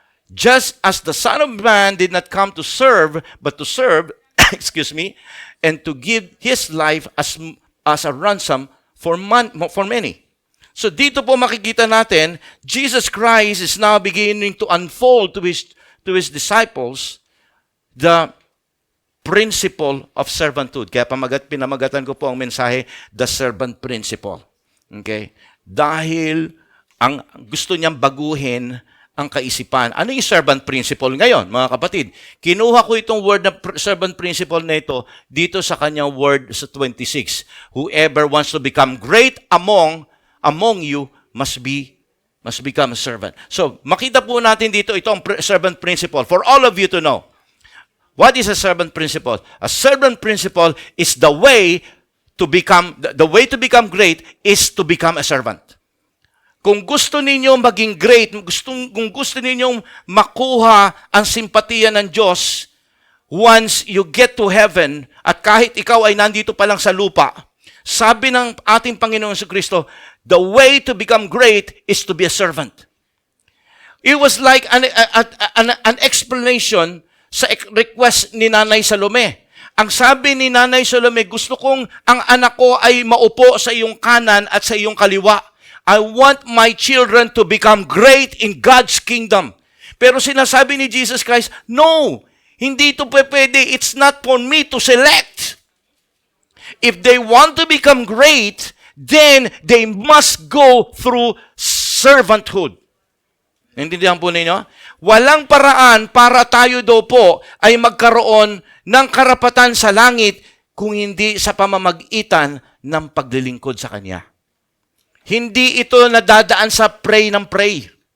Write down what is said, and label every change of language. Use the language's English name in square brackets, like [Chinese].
[English] Just as the Son of Man did not come to serve, but to serve, excuse me, and to give His life as a ransom for many. [Filipino] So dito po makikita natin, [English] Jesus Christ is now beginning to unfold to His disciples the principle of servanthood. [Filipino] Kaya pinamagatan ko po ang mensahe, [English] the servant principle. [Filipino] Okay? Dahil ang gusto niyang baguhin ang kaisipan. Ano yung servant principle ngayon, mga kapatid? Kinuha ko itong word na servant principle na ito dito sa kanyang word sa 26. [English] Whoever wants to become great among you must become a servant. So, [Filipino] makita po natin dito itong [English] servant principle for all of you to know. What is a servant principle? A servant principle is the way to become great is to become a servant. [Filipino] Kung gusto ninyong maging great, kung gusto ninyong makuha ang simpatiya ng Diyos, [English] once you get to heaven, [Filipino] at kahit ikaw ay nandito pa lang sa lupa, sabi ng ating Panginoon Jesucristo, [English] the way to become great is to be a servant. It was like an explanation [Filipino] sa request ni Nanay Salome. Ang sabi ni Nanay Salome, gusto kong ang anak ko ay maupo sa iyong kanan at sa iyong kaliwa. [English] I want my children to become great in God's kingdom. [Filipino] Pero sinasabi ni Jesus Christ, no, hindi ito pwede. [English] It's not for me to select. If they want to become great, then they must go through servanthood. [Filipino] Naintindihan po ninyo? Walang paraan para tayo daw po ay magkaroon ng karapatan sa langit kung hindi sa pamamagitan ng paglilingkod sa Kanya. Hindi ito nadadaan sa pray ng pray.